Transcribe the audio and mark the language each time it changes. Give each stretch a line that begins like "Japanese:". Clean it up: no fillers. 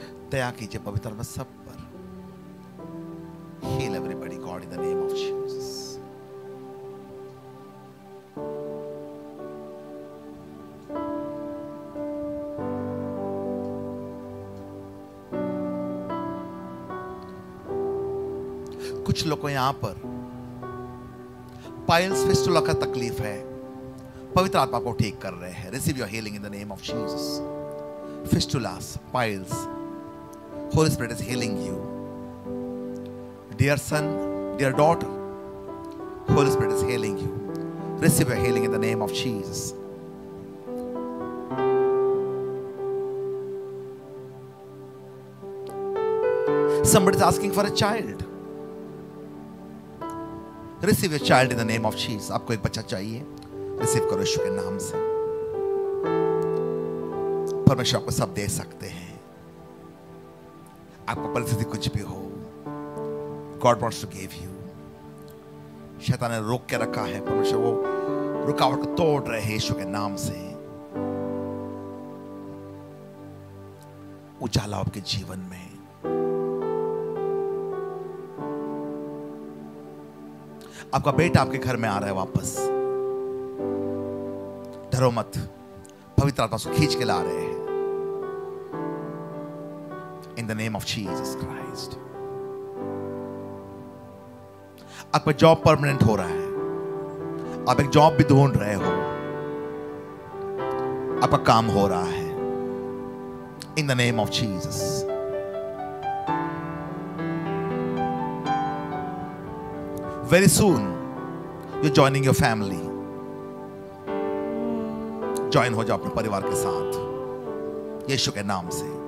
Hindi: दया कीजिए पवित्र आत्मा सब पर।
English: Heal everybody, God, in the name of Jesus.
Hindi: कुछ लोगों को यहां पर पाइल्स फिस्टुला का तकलीफ है, पवित्र आत्मा को ठीक कर रहे हैं।
English: Receive your healing in the name of Jesus. Fistulas, piles, Holy Spirit is healing you. Dear son, dear daughter, Holy Spirit is healing you. Receive your healing in the name of Jesus. Somebody is asking for a child. Receive your child in the name of Jesus.
Hindi: आपको एक बच्चा चाहिए, receive करो यीशु के नाम से। परमेश्वर आपको सब दे सकते हैं। आपको परिस्थिति कुछ भी हो,
English: God wants to give you.
Hindi: शैतान ने रोक के रखा है, परमेश्वर वो रुकावट को तोड़ रहे हैं यीशु के नाम से। उजाला आपके जीवन में। आपका बेटा आपके घर में आ रहा है वापस। डरो मत, पवित्र आत्मा को खींच के ला रहे हैं।
English: In the name of Jesus Christ.
Hindi: आपका जॉब परमानेंट हो रहा है, आप एक जॉब भी ढूंढ रहे हो, आपका काम हो रहा है।
English: In the name of Jesus. Very soon you're joining your family.
Hindi: Join हो जाओ अपने परिवार के साथ यीशु के नाम से।